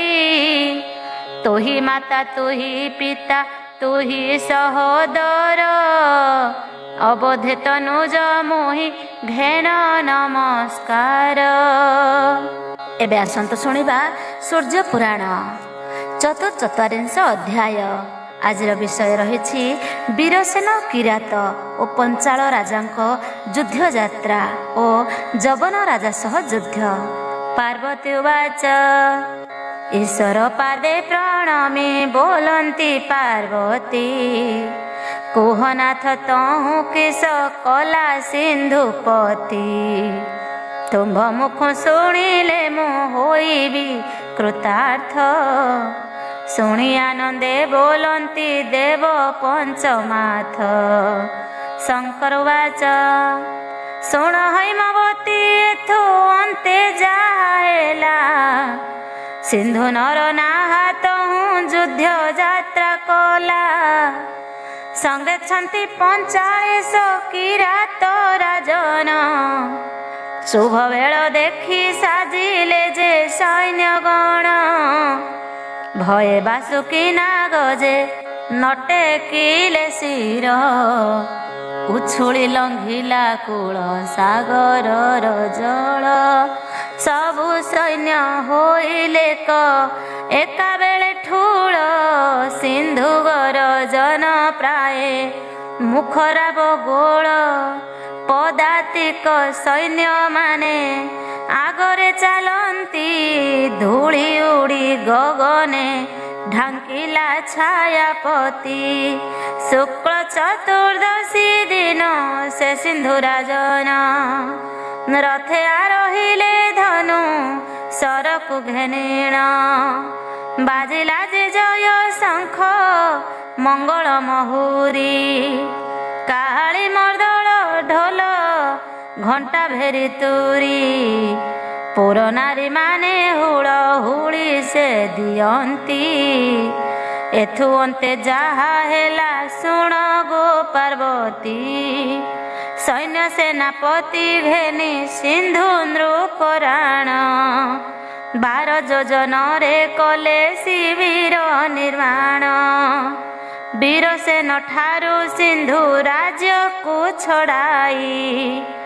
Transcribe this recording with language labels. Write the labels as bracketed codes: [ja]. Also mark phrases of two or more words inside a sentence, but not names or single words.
[or] ତୁହି ମାତା ତୁହି ପିତା ତୁହି ସହୋଦର, ଅବୋଧେ ତନୁଜ ମୋହି ଘେନ ନମସ୍କାର। ଏବେ ଆସନ୍ତୁ ଶୁଣିବା ସୂର୍ଯ୍ୟ ପୁରାଣ ଚତୁର୍ଚତ୍ୱାରିଂଶ ଅଧ୍ୟାୟ। ଆଜିର ବିଷୟ ରହିଛି ବୀରସେନ କିରାତ ଓ ପଞ୍ଚାଳ ରାଜାଙ୍କ ଯୁଦ୍ଧ ଯାତ୍ରା ଓ ଯବନ ରାଜା ସହ ଯୁଦ୍ଧ। [sa] पार्वती उवाच, [or] ଈଶ୍ୱର ପାଦେ ପ୍ରଣମେ ବୋଲନ୍ତି ପାର୍ବତୀ। କୁହନାଥ ତହୁ କିସ କଲା ସିନ୍ଧୁପତି, ତୁମ୍ଭ ମୁଖ ଶୁଣିଲେ ମୁ ହୋଇବି କୃତାର୍ଥ। ଶୁଣି ଆନନ୍ଦେ ବୋଲନ୍ତି ଦେବ ପଞ୍ଚମାଥ। [sa] शंकर उवाच, [or] ଶୁଣ ହୈମବତୀ ଏଥୁ ଅନ୍ତେ ଯାହେଲା। ସିନ୍ଧୁ ନର ନାହା ତହୁ ଯୁଦ୍ଧ ଯାତ୍ରା କଲା। ସଙ୍ଗେ ଛନ୍ତି 45 କିରାତ ରାଜନ, ଶୁଭ ବେଳ ଦେଖି ସାଜିଲେ ଯେ ସୈନ୍ୟଗଣ ଭୟେ ବାସୁକୀ ନାଗ ଯେ ନଟେକିଲେ ଶିର ଉଛୁଳି ଲଂଘିଲା କୂଳ ସାଗରର ଜଳ ସବୁ ସୈନ୍ୟ ହୋଇଲେ ଏକା ବେଳେ ଠୁଳ ସିନ୍ଧୁ ଗରଜନ ପ୍ରାୟ ମୁଖରାବ ଗୋଳ ପଦାତିକ ସୈନ୍ୟ ମାନେ ଆଗରେ ଚଳନ୍ତି ଧୂଳି ଉଡ଼ି ଗଗନେ ଢାଙ୍କିଲା ଛାୟାପତି ଶୁକ୍ଳ ଚତୁର୍ଦ୍ଦଶୀ ଦିନ ସେ ସିନ୍ଧୁରାଜନ ରଥେ ଆରୋହିଲେ ଧନୁ ଶରକୁ ଘେନିଣ ବାଜିଲା ଯେ ଜୟ ଶଙ୍ଖ ମଙ୍ଗଳ ମହୁରୀ କାଳୀ ମର୍ଦ୍ଦଳ ଢୋଲ ଘଣ୍ଟା ଭେରୀ ତୁରୀ ପୁର ନାରୀ ମାନେ ହୁଳ ହୁଳି ସେ ଦିଅନ୍ତି ଏଥୁ ଅନ୍ତେ ଯାହା ହେଲା ଶୁଣ ଗୋ ପାର୍ବତୀ ସୈନ୍ୟ ସେନାପତି ଘେନି ସିନ୍ଧୁ ନୃପରାଣ 12 ଯୋଜନ ରେ କଲେ ଶିବିର ନିର୍ମାଣ ବୀରସେନ ଠାରୁ ସିନ୍ଧୁ ରାଜ୍ୟ କୁ ଛଡ଼ାଇ